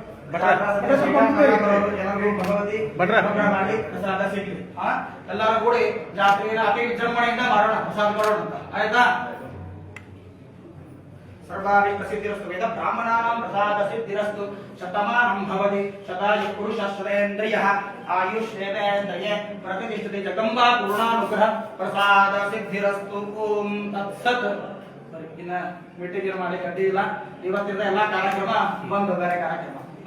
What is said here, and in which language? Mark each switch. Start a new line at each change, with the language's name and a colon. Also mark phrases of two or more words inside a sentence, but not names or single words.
Kannada: ಎಲ್ಲರಿಗೂ ಭಗವತಿ ಮಾಡಿ ಪ್ರಸಾದ ಸಿಗಲಿ ಎಲ್ಲರೂ ಕೂಡಿ ಜಾತ್ರೆಯ ಅತಿ ವಿಜೃಂಭಣೆಯಿಂದ ಮಾಡೋಣ ಪ್ರಸಾದ ಮಾಡೋಣ ಅಂತ ಆಯ್ತಾ
Sanskrit: सर्वाभिः सिद्धिरस्तु वेद ब्राह्मणानां प्रसाद सिद्धिरस्तु शतमानं भवति शतायु पुरुषश्रेन्द्रियः आयुष्येवेन्द्रिये प्रतिष्ठति जगम्बा पूर्णानुग्रह प्रसाद सिद्धिरस्तु ओम तत्सत्
Kannada: ಇನ್ನ ಮೀಟಿಂಗ್ ಮಾಡಿ ಕಡ್ಡಿ ಇಲ್ಲ ಇವತ್ತಿಂದ ಎಲ್ಲಾ ಕಾರ್ಯಕ್ರಮ ಬಂದು ಬೇರೆ ಕಾರ್ಯಕ್ರಮ